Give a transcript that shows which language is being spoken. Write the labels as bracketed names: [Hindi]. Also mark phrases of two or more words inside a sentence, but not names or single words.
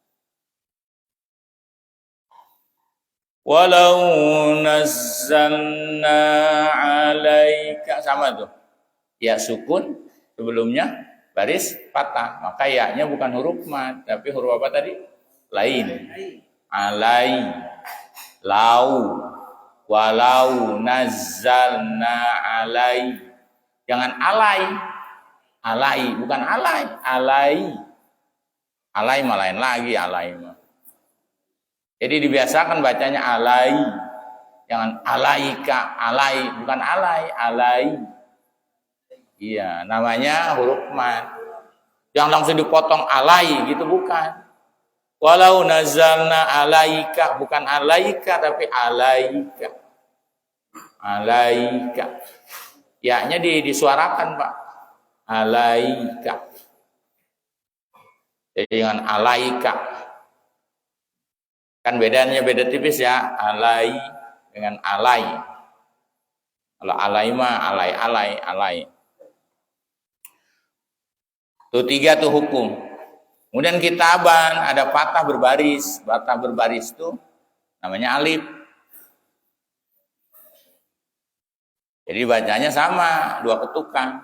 [Arabic] ولو نزلنا عليك, [Indonesian] sama tuh. Ya sukun sebelumnya baris patah. Maka ya-nya bukan huruf mad, tapi huruf apa tadi? Lain. Alai, lau, [Arabic] ولو نزلنا علي. [Indonesian] Jangan alai. Alai, bukan alai, alai. Alai mah lain lagi, alai mah. Jadi dibiasakan bacanya alai. Jangan alaika, alai, bukan alai, alai. Iya, namanya huruf mad. Jangan langsung dipotong alai gitu, bukan. [Arabic] ولو نزلنا عليك, [Indonesian] bukan alaika tapi alaika. Alaika. Ya-nya disuarakan, Pak. Alaika. Jadi dengan alaika. Kan bedanya beda tipis ya, alai dengan alai. Kalau alai mah alai. Tuh 3 tuh hukum. Kemudian kitaban, ada patah berbaris. Patah berbaris itu namanya alif. Jadi bacanya sama, 2 ketukan.